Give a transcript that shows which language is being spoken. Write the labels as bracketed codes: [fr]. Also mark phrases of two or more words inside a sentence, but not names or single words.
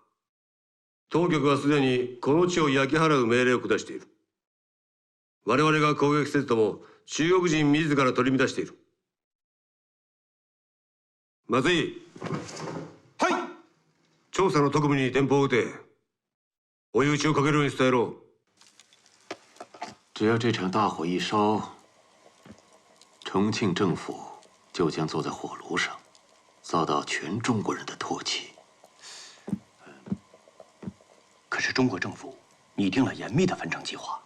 [ja] 当局はすでにこの地を焼き払う命令を下している。我々が攻撃せずとも中国人自ら取り乱している。松井。はい。調査の特務に電報を打て。追い打ちをかけるように伝えろ。 [zh] 只要这场大火一烧，重庆政府就将坐在火炉上，遭到全中国人的唾弃。可是中国政府拟定了严密的焚城计划。